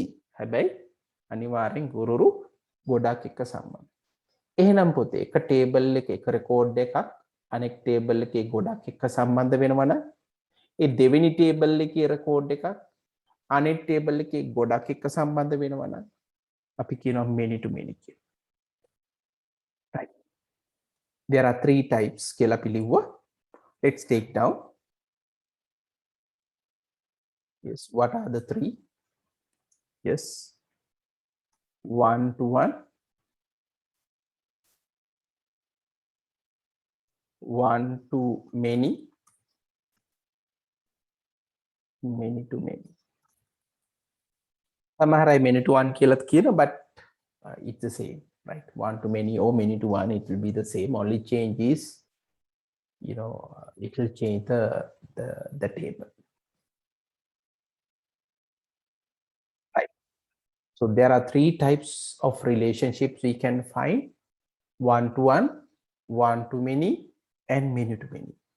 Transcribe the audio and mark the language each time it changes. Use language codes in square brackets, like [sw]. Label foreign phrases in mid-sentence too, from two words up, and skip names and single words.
[si] හැබැයි අනිවාර්යෙන් ගුරුවරු ගොඩක් එක්ක සම්බන්ධයි. එහෙනම් පොතේ එක ටේබල් එකේ එක රෙකෝඩ් එකක් අනෙක් ටේබල් එකේ ගොඩක් එක්ක සම්බන්ධ වෙනවා නම් ඒ දෙවෙනි ටේබල් එකේ රෙකෝඩ් එකක් අනෙක් ටේබල් එකේ ගොඩක් එක්ක සම්බන්ධ වෙනවා නම් අපි කියනවා [en] many to many [si] කියලා. [en] Right. There are three types [si] කියලා අපි ලිව්වා. [en] Let's take down. Yes, what are the three? Yes. One to one. One to many. Many to many. [si] සමහර අය [en] many to one [si] කියලාත් කියනවා, [en] but it's the same, right? One to many or many to one, it will be the same. Only change is, it will change the table. Right. So there are three types of relationships we can find: one to one, one to many, and many to many.